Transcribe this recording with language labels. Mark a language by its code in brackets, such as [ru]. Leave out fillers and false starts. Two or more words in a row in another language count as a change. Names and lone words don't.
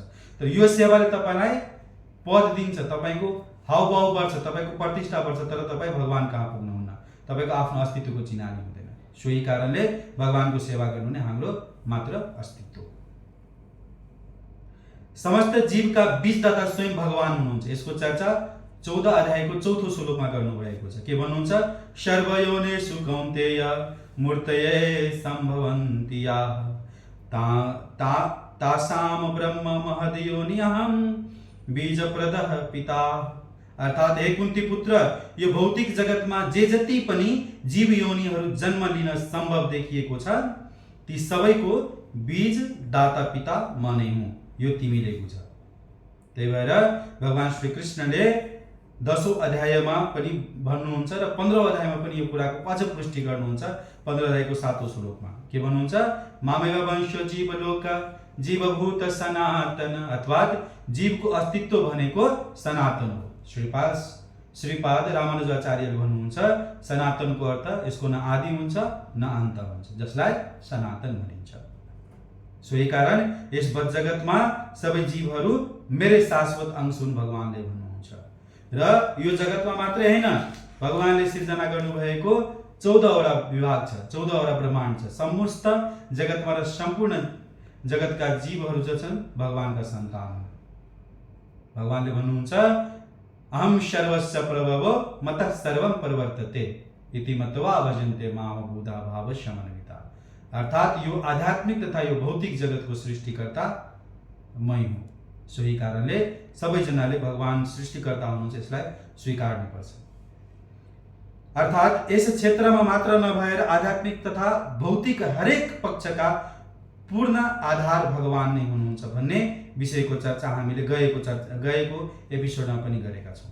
[ne] तर यो सेवाले तपाईलाई पद दिन्छ, तपाईको हाउभाउ बढ्छ, तपाईको प्रतिष्ठा बढ्छ, तर तपाई भगवान कहाँ पुग्नुहुन्न, तपाईको आफ्नो अस्तित्वको चिनारी हुँदैन। सोही कारणले भगवानको सेवा गर्नु नै हाम्रो मात्र अस्तित्व हो। समस्त जीवका बीजदाता स्वयं भगवान हुनुहुन्छ। यसको चर्चा 14 अध्यायको 4औं श्लोकमा गर्नुभएको छ। के भन्नुहुन्छ? [sa] सर्वयोनिषु कौन्तेय मूर्तये सम्भवन्ति याः तासाम ब्रह्म महदयोनिअहं बीजप्रदः पिता। [ne] अर्थात हे कुन्ती पुत्र, यो भौतिक जगतमा जे जति पनि जीव योनिहरू जन्म लिन सम्भव देखिएको छ ती सबैको बीज दाता पिता म नै हुँ, यो तिमीले बुझ। त्यही भएर भगवान श्री कृष्णले 10औं अध्यायमा पनि भन्नुहुन्छ र 15औं अध्यायमा पनि यो कुराको अझ पुष्टि गर्नुहुन्छ। 15 अध्यायको 7औं श्लोकमा के भन्नुहुन्छ? [sa] मामेव वंशो जीवलोक जीवभूत सनातन। [ne] अर्थात जीवको अस्तित्व भनेको सनातन हो। श्रीपाद रामानुजाचार्यले भन्नुहुन्छ सनातनको अर्थ यसको न आदि हुन्छ न अन्त हुन्छ, जसलाई सनातन भनिन्छ। सो यही कारण यस जगतमा सबै जीवहरू मेरै शाश्वत अंश हुन् भगवानले भन्नुहुन्छ। र यो जगतमा मात्रै हैन, भगवानले सिर्जना गर्नुभएको 14वटा विभाग छ, 14वटा ब्रह्माण्ड छ। समस्त जगतमा र सम्पूर्ण जगतका जीवहरू जो छन् भगवानका सन्तान हुन्। भगवानले भन्नुहुन्छ [sa] अहम सर्वस्य प्रभवो मतः सर्वं प्रवर्तते इति मत्वा भजन्ते माम बुधा भाव शमनविता। [ne] अर्थात यो आध्यात्मिक तथा यो भौतिक जगतको सृष्टिकर्ता मै हुँ। सोही कारणले सबैजनाले भगवान सृष्टिकर्ता हुनुहुन्छ यसलाई स्वीकार्नुपर्छ। अर्थात यस क्षेत्रमा मात्र नभएर आध्यात्मिक तथा भौतिक हरेक पक्षका पूर्ण आधार भगवान नै हुनुहुन्छ भन्ने विषयको चर्चा हामीले गएको एपिसोडमा पनि गरेका छौँ।